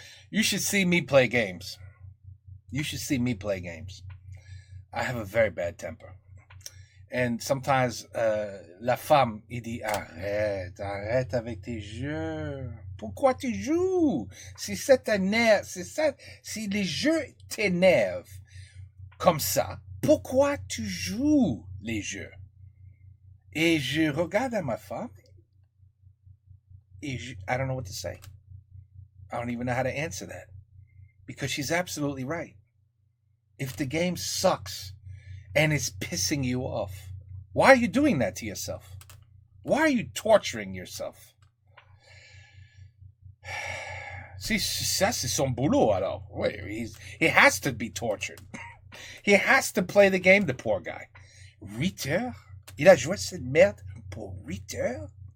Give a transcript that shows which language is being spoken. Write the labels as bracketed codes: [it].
[en] You should see me play games. You should see me play games. I have a very bad temper. And sometimes, [fr] la femme, il dit, arrête avec tes jeux. Pourquoi tu joues? Si si les jeux t'énervent comme ça, pourquoi tu joues les jeux? Et je regarde à ma femme, et [en] I don't know what to say. I don't even know how to answer that. Because she's absolutely right. If the game sucks and it's pissing you off, why are you doing that to yourself? Why are you torturing yourself? [fr] Si ça c'est son boulot alors. Oui, [en] he has to be tortured. He has to play the game, the poor guy. [fr] 8 heures? Il a joué cette merde pour 8 heures?